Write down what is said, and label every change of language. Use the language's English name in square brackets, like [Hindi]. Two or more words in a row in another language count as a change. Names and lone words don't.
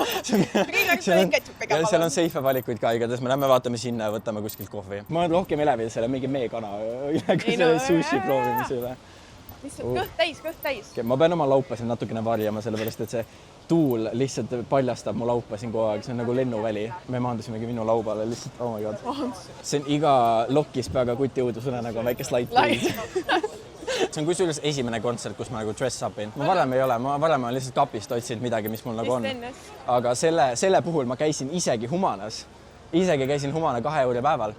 [Estonian] Seal on safe valikuid ka, igatahes me lähme vaatame sinna ja võtame kuskilt kohvi. Ma olen rohkem elevil selle mingi meekana kui selle sushi proovimise üle. Kõht täis. Ma pean oma laupa siin natukene varjama, sellepärast et see tuul lihtsalt paljastab mu laupa siin kogu aeg, see on nagu lennuväli. Me maandusimegi minu laubale lihtsalt, [English] oh my god. [Estonian] See on iga lokis peaga kuti õudusunenägu väike slide. See on kusjuures esimene kontsert, kus ma nagu [English] dress upin. [Estonian] Ma varem ei ole, ma varem olen lihtsalt kapist otsinud midagi, mis mul nagu on. Aga selle puhul ma käisin isegi Humanas. Isegi käisin Humana 2 euro päeval.